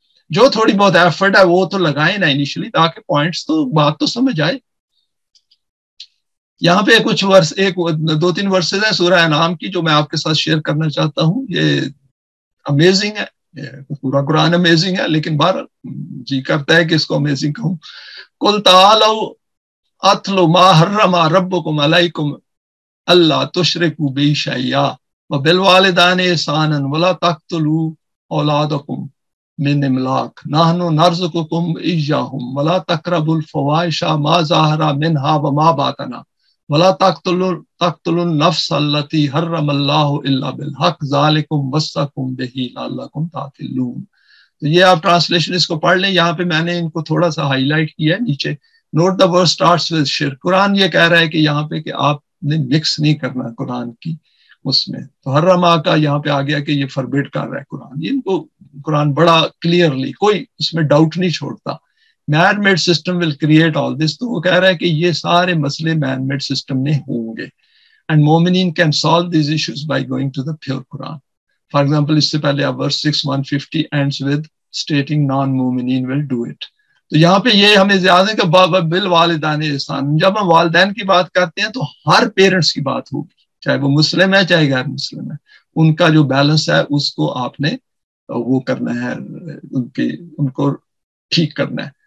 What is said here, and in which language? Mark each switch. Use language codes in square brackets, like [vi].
[ur] جو تھوڑی بہت ایفرٹ ہے وہ تو لگائیں نا انیشلی, تاکہ پوائنٹس تو بات تو سمجھ آئے. یہاں پہ کچھ ورس, ایک دو تین ورسز ہیں سورہ انعام کی جو میں آپ کے ساتھ شیئر کرنا چاہتا ہوں. یہ امیزنگ ہے, پورا قرآن امیزنگ ہے, لیکن بہر جی کرتا ہے کہ اس کو امیزنگ کہوں. [ar] قل تعالوا اتلو ما حرم ربکم علیکم اللہ تشرکوا بہ شیئا وبالوالدین احسانا ولا تقتلوا اولادکم من املاق نحن نرزقکم ایاہم ولا تقربوا الفواحش ما ظہر منها وما بطن ولا تقتلوا النفس التي حرم الله الا بالحق ذلكم وصاكم به لعلكم تعقلون. [ur] تو یہ آپ ٹرانسلیشن اس کو پڑھ لیں. یہاں پہ میں نے ان کو تھوڑا سا ہائی لائٹ کیا ہے نیچے. [en] Note the word starts with شرک. [ur] قرآن یہ کہہ رہا ہے کہ یہاں پہ کہ آپ نے مکس نہیں کرنا قرآن کی اس میں. تو حرما کا یہاں پہ آ گیا کہ یہ فربڈ کر رہا ہے قرآن. ان کو قرآن بڑا کلیئرلی, کوئی اس میں ڈاؤٹ نہیں چھوڑتا. [en] Man made system will create all this. [ur] تو وہ کہہ رہا ہے کہ یہ سارے مسئلے مین میڈ سسٹم میں ہوں گے. [en] And مومنین can solve these issues by going to the pure Quran. For example [ur] اس سے پہلے آپ [en] Verse 6:150 ends with stating non مومنین will do it. [ur] تو یہاں پہ یہ ہمیں زیادہ کہ [ar] بالوالدین احسان. [ur] جب ہم والدین کی بات کرتے ہیں تو ہر پیرنٹس کی بات ہوگی, چاہے وہ مسلم ہے چاہے غیر مسلم ہے. ان کا جو بیلنس ہے اس کو آپ نے وہ کرنا ہے, ان کو ٹھیک کرنا ہے.